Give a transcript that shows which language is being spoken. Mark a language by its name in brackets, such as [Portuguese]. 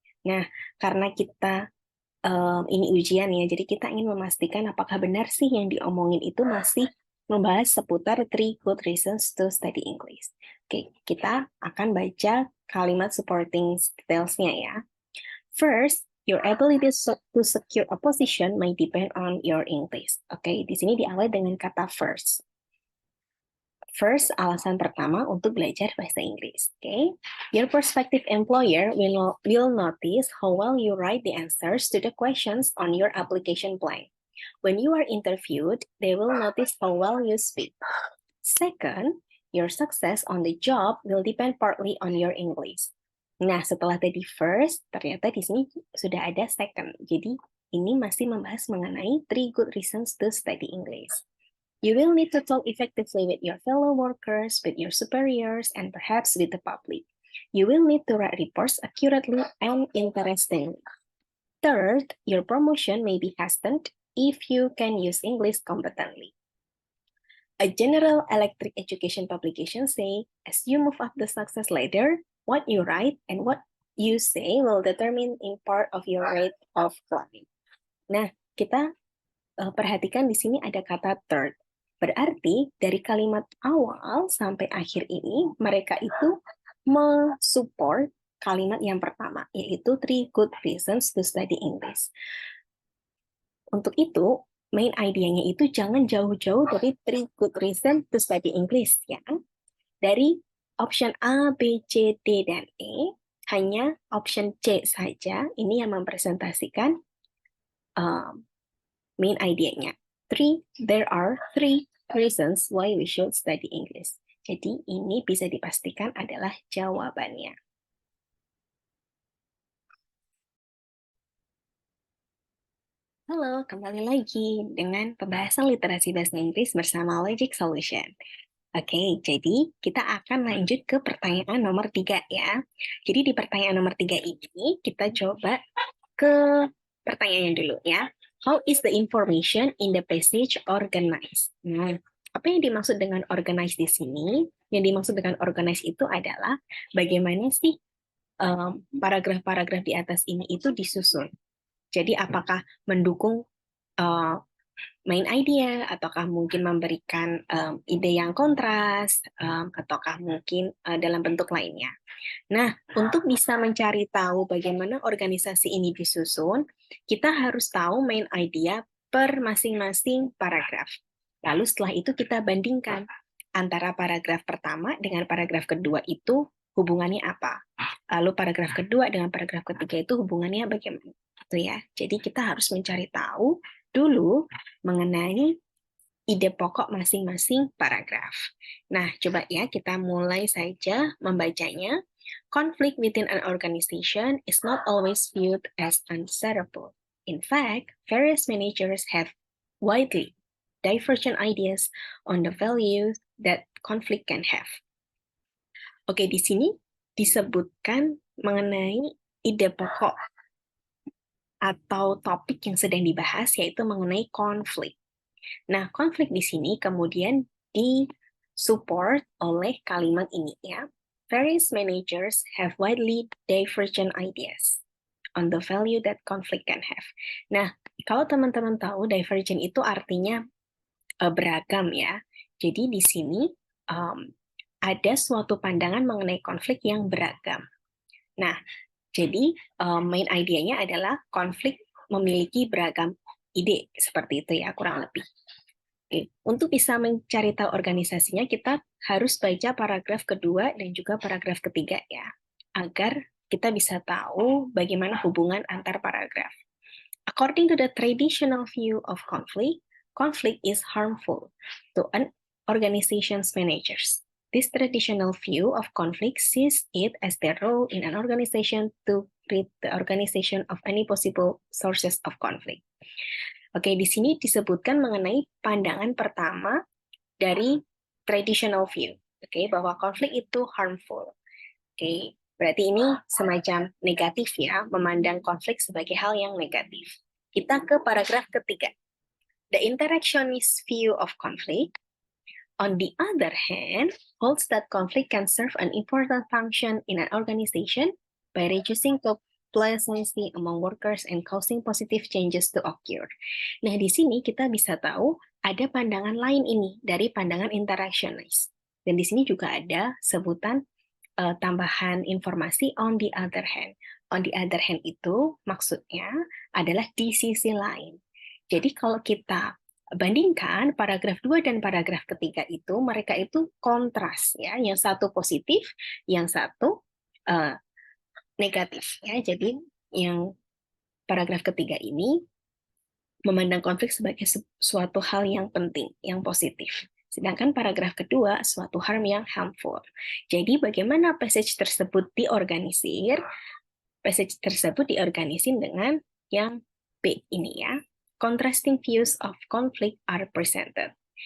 [Indonesian] Nah, karena kita ini ujian ya, jadi kita ingin memastikan apakah benar sih yang diomongin itu masih membahas seputar [English] 3 good reasons to study English. [Indonesian] Oke, kita akan baca kalimat supporting details-nya ya. [English] First, your ability to secure a position may depend on your English. [Indonesian] Oke, di sini diawali dengan kata first. First, alasan pertama untuk belajar bahasa Inggris. [English] Okay? Your prospective employer will notice how well you write the answers to the questions on your application plan. When you are interviewed, they will notice how well you speak. Second, your success on the job will depend partly on your English. [Indonesian] Nah, setelah tadi first, ternyata di sini sudah ada second. Jadi, ini masih membahas mengenai [English] 3 good reasons to study English. You will need to talk effectively with your fellow workers, with your superiors, and perhaps with the public. You will need to write reports accurately and interestingly. Third, your promotion may be hastened if you can use English competently. A General Electric education publication say, as you move up the success ladder, what you write and what you say will determine in part of your rate of climbing. [Indonesian] Nah, kita perhatikan di sini ada kata third. Berarti dari kalimat awal sampai akhir ini, mereka itu mensupport kalimat yang pertama, yaitu [English] 3 good reasons to study English. [Indonesian] Untuk itu, main idenya itu jangan jauh-jauh dari [English] 3 good reasons to study English, [Indonesian] ya. Dari option A, B, C, D, dan E, hanya option C saja, ini yang mempresentasikan main idenya. [English] There are 3 reasons why we should study English. [Indonesian] Jadi ini bisa dipastikan adalah jawabannya. Halo, kembali lagi dengan pembahasan literasi bahasa Inggris bersama Logic Solution. Oke, jadi kita akan lanjut ke pertanyaan nomor 3 ya. Jadi di pertanyaan nomor 3 ini kita coba ke pertanyaannya dulu ya. [English] How is the information in the passage organized? [Indonesian] Nah, apa yang dimaksud dengan organized di sini? Yang dimaksud dengan organized itu adalah bagaimana sih paragraf-paragraf di atas ini itu disusun. Jadi apakah mendukung main idea, ataukah mungkin memberikan ide yang kontras, ataukah mungkin dalam bentuk lainnya. Nah, untuk bisa mencari tahu bagaimana organisasi ini disusun, kita harus tahu main idea per masing-masing paragraf. Lalu setelah itu kita bandingkan antara paragraf pertama dengan paragraf kedua itu hubungannya apa. Lalu paragraf kedua dengan paragraf ketiga itu hubungannya bagaimana. Itu ya. Jadi kita harus mencari tahu dulu mengenai ide pokok masing-masing paragraf. Nah, coba ya kita mulai saja membacanya. [English] Conflict within an organization is not always viewed as undesirable. In fact, various managers have widely divergent ideas on the value that conflict can have. [Indonesian] Oke, di sini disebutkan mengenai ide pokok atau topik yang sedang dibahas, yaitu mengenai konflik. Nah, konflik di sini kemudian disupport oleh kalimat ini ya. [English] Various managers have widely divergent ideas on the value that conflict can have. [Indonesian] Nah, kalau teman-teman tahu divergent itu artinya beragam ya. Jadi di sini ada suatu pandangan mengenai konflik yang beragam. Nah, jadi main idenya adalah konflik memiliki beragam ide seperti itu ya kurang lebih. Oke, untuk bisa mencari tahu organisasinya, kita harus baca paragraf kedua dan juga paragraf ketiga ya, agar kita bisa tahu bagaimana hubungan antar paragraf. [English] According to the traditional view of conflict, conflict is harmful to an organization's managers. This traditional view of conflict sees it as their role in an organization to rid the organization of any possible sources of conflict. [Indonesian] Oke, di sini disebutkan mengenai pandangan pertama dari traditional view. Oke, bahwa konflik itu harmful. Oke, berarti ini semacam negatif ya, memandang konflik sebagai hal yang negatif. Kita ke paragraf ketiga. [English] The interactionist view of conflict, on the other hand, holds that conflict can serve an important function in an organization by reducing complacency among workers and causing positive changes to occur. [Indonesian] Nah, di sini kita bisa tahu ada pandangan lain ini dari pandangan interactionist. Dan di sini juga ada sebutan tambahan informasi [English] on the other hand. On the other hand [Indonesian] itu maksudnya adalah di sisi lain. Jadi kalau kita bandingkan paragraf 2 dan paragraf ketiga itu, mereka itu kontras ya, yang satu positif, yang satu uh, negatif ya. Jadi yang paragraf ketiga ini memandang konflik sebagai suatu hal yang penting, yang positif. Sedangkan paragraf kedua, suatu harm yang harmful. Jadi bagaimana passage tersebut diorganisir? Passage tersebut diorganisir dengan yang B ini ya. [English] Contrasting views of conflict are presented.